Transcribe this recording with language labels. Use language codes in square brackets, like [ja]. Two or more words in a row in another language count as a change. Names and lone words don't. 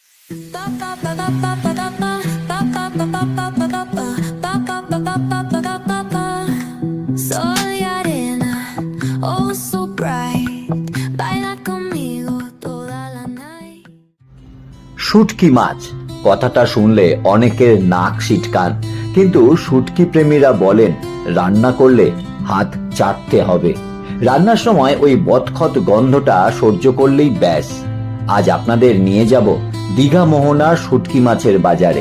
[es] Soy arena, [en] oh so bright. [es] Baila conmigo toda la night. [bn] শুটকি মাছ কথাটা শুনলে অনেকের নাক সিটকান, কিন্তু শুটকি প্রেমীরা বলেন রান্না করলে হাত চাটতে হবে। রান্নার সময় ওই বদখত গন্ধটা সহ্য করলেই ব্যাস। আজ আপনাদের নিয়ে যাব দীঘা মোহনার শুটকি মাছের বাজারে।